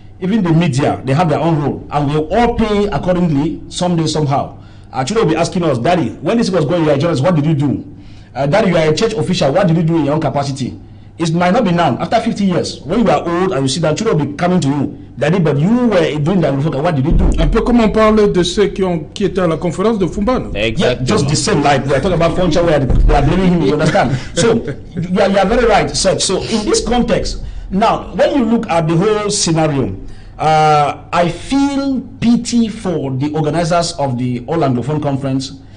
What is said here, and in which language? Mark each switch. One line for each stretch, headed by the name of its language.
English: Even the media, they have their own role, and we all pay accordingly someday, somehow. Our children will be asking us, Daddy, when this was going, you are a journalist, what did you do? Daddy, you are a church official, what did you do in your own capacity? It might not be now. After 50 years, when you are old and you see that, children will be coming to you. Daddy, but you were doing that before, what did you do?
French: Un peu comme on parle de ceux qui étaient à la conférence de Fumban.
English: Yeah, just the same, like we are talking about Foncha where they are blaming him, you understand? So, you are very right, Seth. So, in this context, now, when you look at the whole scenario, I feel pity for the organizers of the All Anglophone Conference.